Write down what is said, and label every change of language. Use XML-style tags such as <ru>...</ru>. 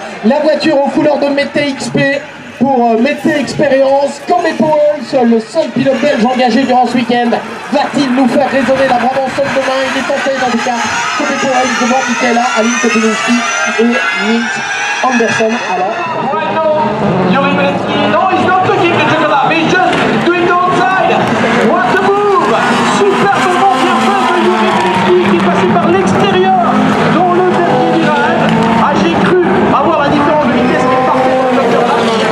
<fr>La voiture aux couleurs de Mété XP. Pour Mété Expérience, comme Powell, le seul pilote belge engagé durant ce week-end, va-t-il nous faire résonner la Brabançonne demain? Il est en tête dans le cas, comme Powell devant Michaela, Aline Kotunitsky et Nils Andersson. Alors,</fr> <en>right now, Yuri Belevski, no, he's not looking at the Joker Lap, he's just doing the outside. What a move!</en> <fr>Super mouvement bien fait de Yuri Belevski qui est passé par l'extérieur dans le dernier virage. Ah, j'ai cru avoir la différence de vitesse qui est parfaite dans le Joker Lap.</fr>